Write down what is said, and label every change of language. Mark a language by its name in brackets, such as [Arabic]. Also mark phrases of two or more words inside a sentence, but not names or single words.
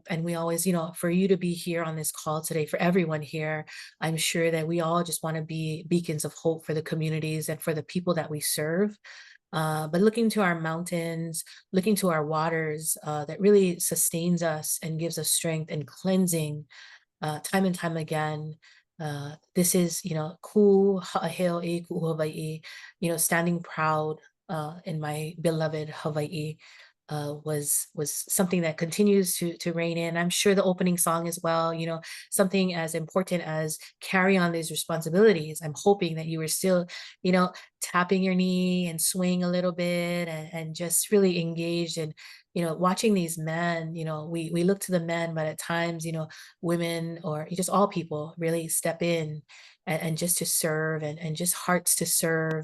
[English] And we always, for you to be here on this call today, for everyone here, I'm sure that we all just want to be beacons of hope for the communities and for the people that we serve. But looking to our mountains, looking to our waters, that really sustains us and gives us strength and cleansing time and time again. This is, [Hawaiian] ku ha'aheo e ku Hawaii, [English] standing proud in my beloved Hawaii. was something that continues to reign in. I'm sure the opening song as well, something as important as carry on these responsibilities. I'm hoping that you were still, tapping your knee and swaying a little bit and just really engaged and, watching these men, we look to the men, but at times, women or just all people really step in and just to serve and just hearts to serve.